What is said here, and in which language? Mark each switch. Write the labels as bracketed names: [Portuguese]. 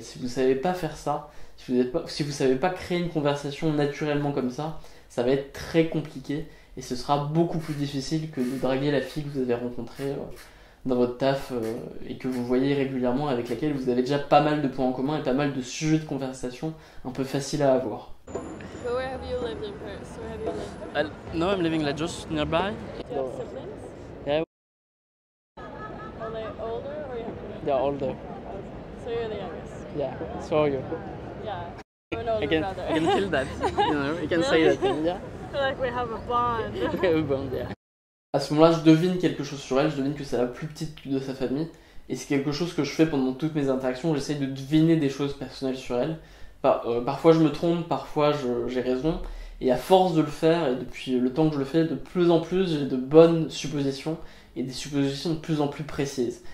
[French] Si vous ne savez pas faire ça, si vous ne savez pas créer une conversation naturellement comme ça va être très compliqué et ce sera beaucoup plus difficile que de draguer la fille que vous avez rencontrée dans votre taf et que vous voyez régulièrement, avec laquelle vous avez déjà pas mal de points en commun et pas mal de sujets de conversation un peu faciles à avoir. [English] But where have you lived in Paris? Where have you lived? No, I'm living like just nearby. Do you have siblings? Yeah, Are they older or younger? they're older. So you're the youngest? Yeah, so are you. Yeah. We're an older brother. I can feel that. You know, you can say Really? that thing, yeah. I feel like we have a bond. Bon, yeah. [French] À ce moment-là, je devine quelque chose sur elle, je devine que c'est la plus petite de sa famille, et c'est quelque chose que je fais pendant toutes mes interactions, j'essaye de deviner des choses personnelles sur elle. Parfois je me trompe, parfois j'ai raison, et à force de le faire, et depuis le temps que je le fais, de plus en plus j'ai de bonnes suppositions, et des suppositions de plus en plus précises.